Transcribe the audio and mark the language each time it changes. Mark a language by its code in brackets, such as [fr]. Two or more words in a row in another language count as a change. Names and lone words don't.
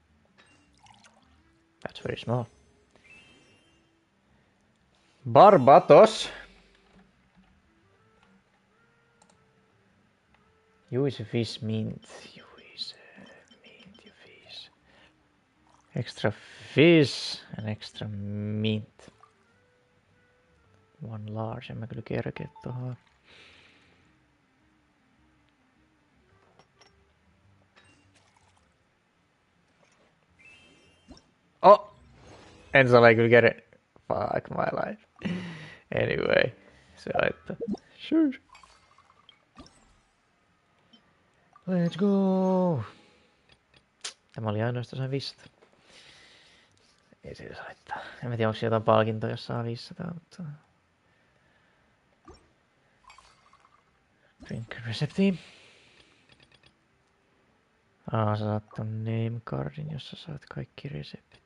[en] That's very small. Barbatos. Use fish mint. Use mint ja fish. Extra fish and extra mint. One large. [fi] En mä kyllä kerkeä tohon. [en] Oh! [fi] En saa kyllä kerkeä. [en] Fuck my life. Anyway. [fi] Se haittaa. [en] Sure. Let's go! [fi] Tämä oli ainoastaan 500. Ei se haittaa. En tiedä, onko jotain palkintoa, jos saa 500, mutta... Drink resepti. Sä saat ton [en] name cardin, [fi] jossa saat kaikki reseptit.